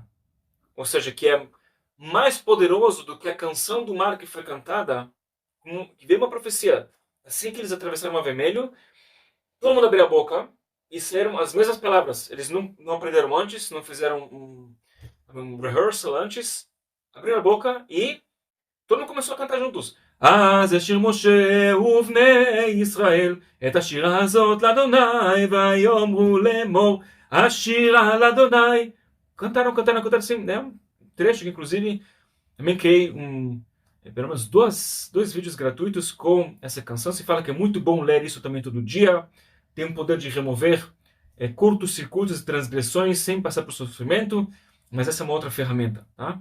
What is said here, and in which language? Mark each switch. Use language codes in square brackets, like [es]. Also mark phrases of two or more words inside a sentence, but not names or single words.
[pt] Ou seja, que é mais poderoso do que a canção do mar que foi cantada. Que veio uma profecia. Assim que eles atravessaram o Mar Vermelho, todo mundo abriu a boca e saíram as mesmas palavras. Eles não aprenderam antes, não fizeram um rehearsal antes. Abriram a boca e todo mundo começou a cantar juntos. [he] אז ישיר משה ובני ישראל את השירה הזאת לאדוני ויאמרו לאמור השירה לאדוני. [pt] Cantaram assim, né? Um trecho que inclusive também criei pelo menos dois vídeos gratuitos com essa canção. Se fala que é muito bom ler isso também todo dia. Tem o poder de remover curtos-circuitos e transgressões sem passar por sofrimento, mas essa é uma outra ferramenta, tá?